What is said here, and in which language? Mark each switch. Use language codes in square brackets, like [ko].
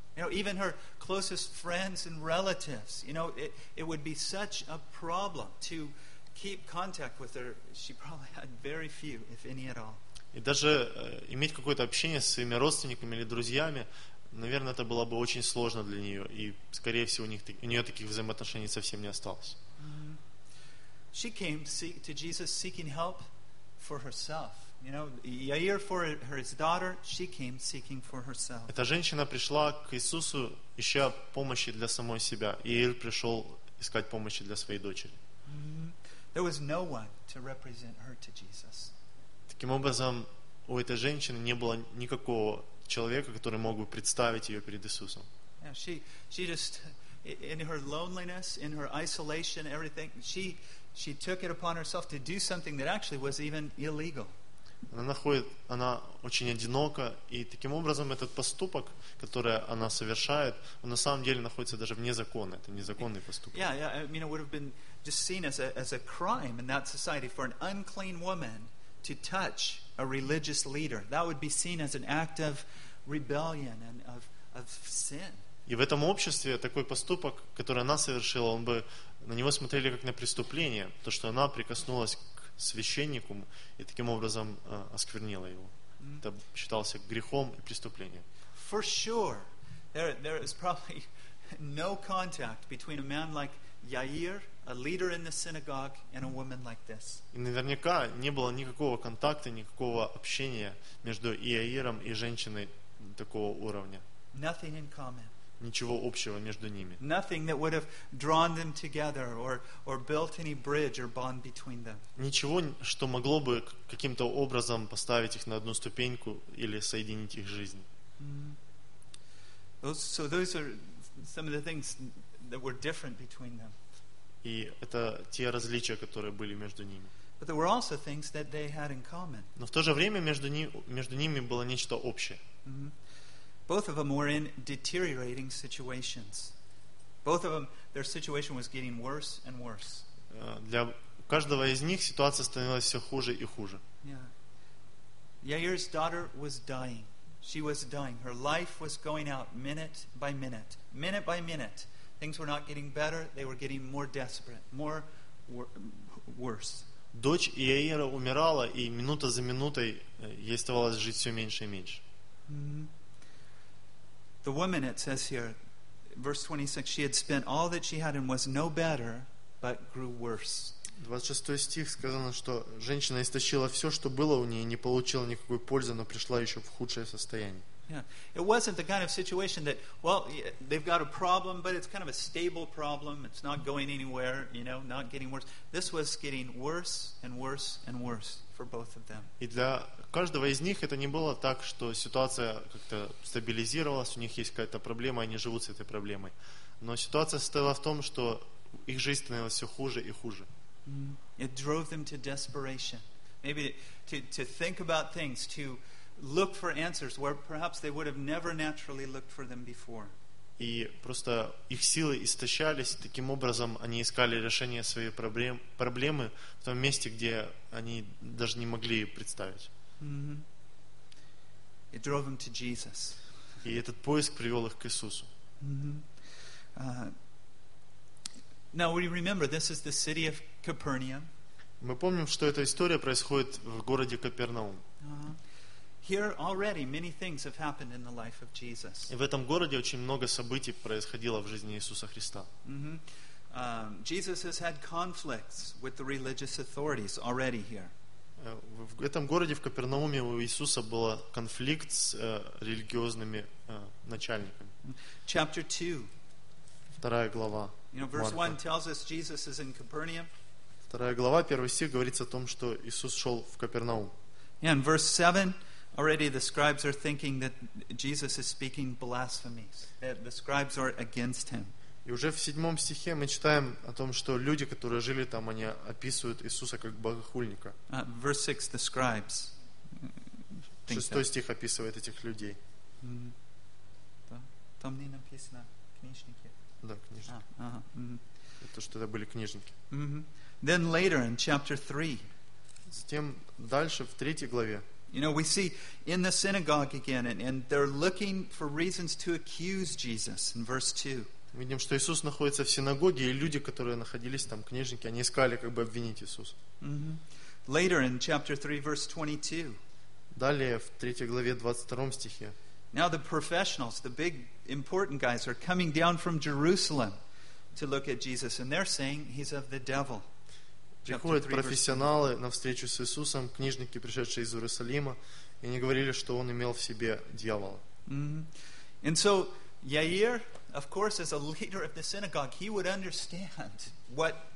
[en] You know, even her closest friends and relatives, you know, it would be such a problem to keep contact with her. She probably had very few, if any at all. [ru] И даже иметь какое-то общение с своими родственниками или друзьями, наверное, это было бы очень сложно для нее, и, скорее всего, у нее таких взаимоотношений совсем не осталось. [en] She came to Jesus seeking help for herself. You know, Yair for her, his daughter, she came seeking for herself. [ru] Эта женщина пришла к Иисусу, ища помощи для самой себя. Иир пришел искать помощи для своей дочери. [en] There was no one to represent her to Jesus. [ru] Таким образом, у этой женщины не было никакого человека, который мог бы представить ее перед Иисусом. [en] Yeah, she just in her loneliness, in her isolation, everything, she took it upon herself to do something that actually was even illegal. [ru] Она очень одинока, и таким образом этот поступок, который она совершает, он на самом деле находится даже вне закона. Это незаконный поступок. [en] Yeah, yeah. I mean, it would have been just seen as a crime in that society for an unclean woman to touch a religious leader. That would be seen as an act of rebellion and of sin. [ru] И в этом обществе такой поступок, который она совершила, он бы на него смотрели как на преступление, то, что она прикоснулась к священнику и таким образом осквернила его. Mm-hmm. Это считался грехом и преступлением. [en] For sure, there is probably no contact between a man like Yair, a leader in the synagogue, and a woman like this. [ru] И наверняка не было никакого контакта, никакого общения между Иаиром и женщиной такого уровня. [en] Nothing in common. [ru] Ничего общего между ними. [en] Nothing that would have drawn them together or built any bridge or bond between them. [ru] Ничего, что могло бы каким-то образом поставить их на одну ступеньку или соединить их жизнь. Mm-hmm. [en] So those are some of the things that were different between them. [ru] И это те различия, которые были между ними. [en] But there were also things that they had in common. [ru] Но в то же время между ними было нечто общее. Mm-hmm. [en] Both of them were in deteriorating situations. Both of them, their situation was getting worse and worse. [ru] Для каждого из них ситуация становилась все хуже и хуже. [en] Yeah. Yair's daughter was dying. She was dying. Her life was going out minute by minute. Minute by minute. Things were not getting better. They were getting more desperate. More worse. [ru] Дочь Яира умирала, и минута за минутой ей оставалось жить все меньше и меньше. Mm-hmm. [en] The woman, it says here, verse 26, she had spent all that she had and was no better, but grew worse. [ru] 26 стих сказано, что женщина истощила все, что было у нее, не получила никакой пользы, но пришла еще в худшее состояние. [en] Yeah, it wasn't the kind of situation that, well, they've got a problem, but it's kind of a stable problem. It's not going anywhere, you know, not getting worse. This was getting worse and worse and worse for both of them. [ru] И для каждого из них это не было так, что ситуация как-то стабилизировалась, у них есть какая-то проблема, они живут с этой проблемой. Но ситуация состояла в том, что их жизнь становилась все хуже и хуже. [en] It drove them to desperation. Maybe to think about things, to look for answers where perhaps they would have never naturally looked for them before. [ru] И просто их силы истощались, таким образом они искали решение своей проблемы в том месте, где они даже не могли представить. [en] Mm-hmm. It drove them to Jesus. [ru] И этот поиск привел их к Иисусу. Mm-hmm. [en] Now we remember this is the city of Capernaum. [ru] Мы помним, что эта история происходит в городе Капернаум. [en] Here already many things have happened in the life of Jesus. [ru] И в этом городе очень много событий происходило в жизни Иисуса Христа. Mm-hmm. [en] Jesus has had conflicts with the religious authorities already here. [ru] В этом городе, в Капернауме, у Иисуса был конфликт с религиозными начальниками. [en] Chapter 2. [ru] Вторая глава. [en] You know, verse 1 tells us Jesus is in Capernaum. [ru] Вторая глава, первый стих, говорится о том, что Иисус шел в Капернаум. [en] Yeah, and verse 7, already the scribes are thinking that Jesus is speaking blasphemies. The scribes are against him. [ru] И уже в седьмом стихе мы читаем о том, что люди, которые жили там, они описывают Иисуса как богохульника. [en] Verse 6, the scribes. [ru] Шестой стих описывает этих людей. Там не написано книжники. Да, книжники. То, что это были книжники. [en] Then later in chapter 3. [ru] Затем дальше в третьей главе. [en] You know, we see in the synagogue again, and they're looking for reasons to accuse Jesus in verse 2. [ru] Мы видим, что Иисус находится в синагоге, и люди, которые находились там, книжники, они искали, как бы обвинить Иисуса. [en] Mm-hmm. Later in chapter 3, verse 22. [ru] Далее, в 3 главе, 22 стихе. [en] Now the professionals, the big important guys, are coming down from Jerusalem to look at Jesus, and they're saying he's of the devil. [ru] Приходят профессионалы на встречу с Иисусом, книжники, пришедшие из Иерусалима, и они говорили, что он имел в себе дьявола. Mm-hmm. [en] And so, Yair, of course, as a leader of the synagogue, he would understand what